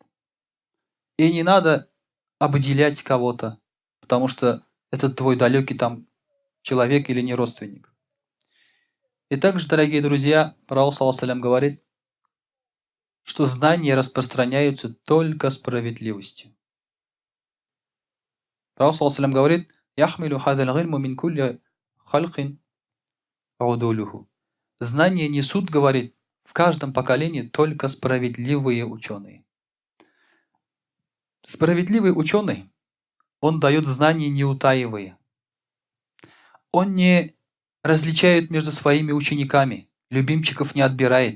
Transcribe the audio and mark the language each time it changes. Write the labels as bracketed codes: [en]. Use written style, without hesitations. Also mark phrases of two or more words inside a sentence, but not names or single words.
[ru] И не надо обделять кого-то, потому что это твой далекий там человек или не родственник. И также, дорогие друзья, пророк [ar] صلى الله عليه [ru] говорит, что знания распространяются только справедливостью. Пророк [ar] صلى الله عليه [ru] говорит: [ar] «يحمل هذا العلم من كل خلف عدوله». [ru] Знания несут, говорит, в каждом поколении только справедливые ученые. Справедливый ученый, он дает знания, не утаивая. Он не различает между своими учениками, любимчиков не отбирает.